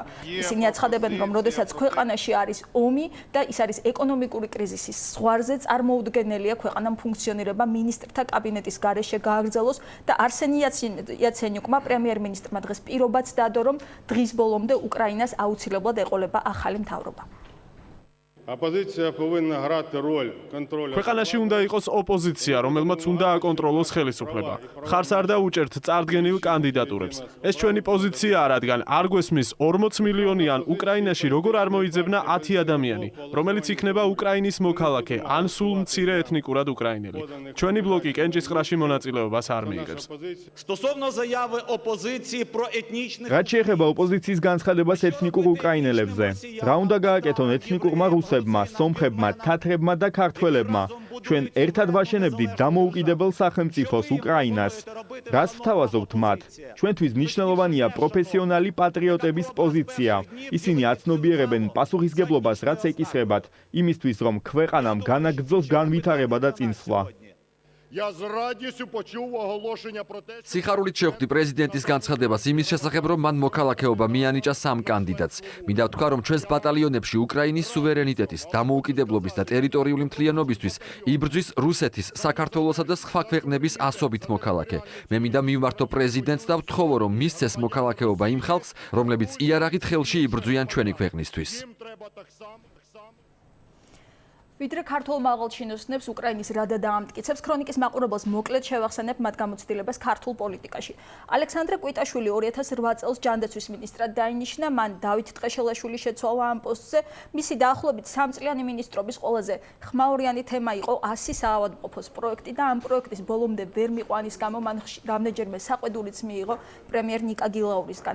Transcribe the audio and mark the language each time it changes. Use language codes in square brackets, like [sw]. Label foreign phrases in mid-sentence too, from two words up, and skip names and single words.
[ka] ისინი აცხადებენ, რომ როდესაც ქვეყანაში არის ომი და ის არის ეკონომიკური კრიზისის ზღვარზე, წარმოუდგენელია ქვეყანამ ფუნქციონირება მინისტრთა კაბინეტის გარეშე გააგრძელოს და არსენი იაცენიუკმა პრემიერ-მინისტრმა დღეს პირობაც დადო, რომ დღის ბოლომდე უკრაინას აუცილებლად ეყოლება ახალი მთავრობა. [uk] ოპოზიცია повинна грати роль контролю. [ka] ქვეყანაში უნდა იყოს ოპოზიცია, რომელმაც უნდა აკონტროლოს ხელისუფლება. ხარს არ დაუჭერთ წარდგენილ კანდიდატურებს. ეს ჩვენი პოზიციაა, რადგან არ გვესმის 40 მილიონიან უკრაინაში როგორ არ მოიძებნა 10 ადამიანი, რომელიც იქნება უკრაინის მოქალაქე, ან სულ მცირე ეთნიკურად უკრაინელი. ჩვენი ბლოკი კენჭისყრაში მონაწილეობას არ მიიღებს. [uk] Стосовно заяви опозиції про етнічних [ka] რაც შეეხება ოპოზიციის განცხადებას ეთნიკურ უკრაინელებზე, რა უნდა გააკეთონ ეთნიკურმა რუსებმა, სომხებმა, თათრებმა და ქართველებმა. ჩვენ ერთად ვაშენებდით დამოუკიდებელ სახელმწიფოს უკრაინას. რას ვთავაზობთ მათ? ჩვენთვის მნიშვნელოვანია პროფესიონალი პატრიოტების პოზიცია. ისინი აცნობიერებენ პასუხისგებლობას, რაც ეკისრებათ, იმისთვის, რომ ქვეყანამ განაგრძოს განვითარება და წინსვლა. [uk] Я з радістю почув оголошення про те, що [ka] სიხარულით შევხვდი პრეზიდენტის განცხადებას იმის შესახებ, რომ მან მოქალაქეობა მიანიჭა 3 კანდიდატს. მინდა ვთქვა, რომ ჩვენს ბატალიონებში უკრაინის სუვერენიტეტის, დამოუკიდებლობის და ტერიტორიული მთლიანობისთვის იბრძვის რუსეთის, საქართველოსა და სხვა ქვეყნების ასობით მოქალაქე. მე მინდა მივმართო პრეზიდენტს და ვთხოვო, რომ მისცეს მოქალაქეობა იმ ხალხს, რომლებიც იარაღით ხელში იბრძვიან ჩვენი ქვეყნისთვის. [uk] їм треба так само. [ka] ვიდრე ქართულ მაღალ ჩინოსნებს უკრაინის რადა დაამტკიცებს, ქრონიკის მაყურებელს მოკლედ შევახსენებ მათ გამოცდილებას ქართულ პოლიტიკაში. ალექსანდრე კვიტაშვილი 2008 წელს ჯანდაცვის მინისტრად დაინიშნა, მან დავით ტყეშელაშვილი შეცვალა ამ პოსტზე. მისი დაახლოებით 3 წლიანი მინისტრობის ყველაზე ხმაურიანი თემა იყო 100 საავადმყოფოს პროექტი და ამ პროექტის ბოლომდე ვერ მიყვანის გამო მან რამდენჯერმე საყვედურიც მიიღო პრემიერ ნიკა გილაურისგან.